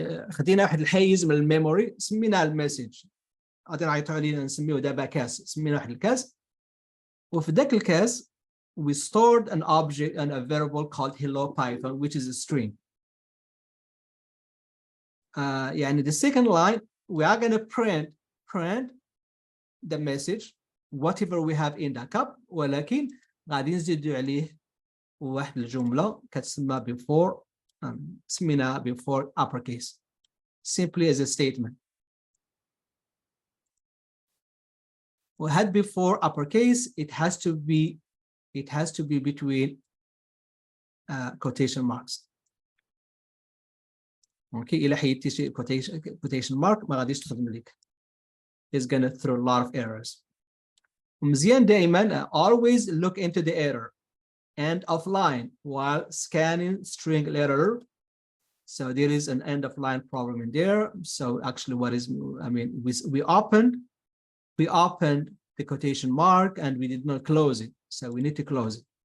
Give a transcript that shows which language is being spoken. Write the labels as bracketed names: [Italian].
[Arabic] خدينا واحد الحيز من الميموري سميناه المسج. غادي نعيطوا عليه نسميوه دابا كاس سمينا واحد الكاس وفي ذاك الكاس [English] we stored an object and a variable called hello Python which is a string. يعني the second line we are going to print the message whatever we have in the cup [Arabic] ولكن غادي نزيدوا عليه واحد الجملة كتسمى [English] before سميناها before uppercase simply as a statement. We had before uppercase, it has to be between quotation marks. [Arabic] Okay, إلا حيدتي شي quotation mark ما غاديش تخدم لك. [English] It's gonna throw a lot of errors. [Arabic] مزيان دائما [English] always look into the error end of line while scanning string error. So there is an end of line problem in there. So actually what is, I mean, we opened the quotation mark and we did not close it. So we need to close it.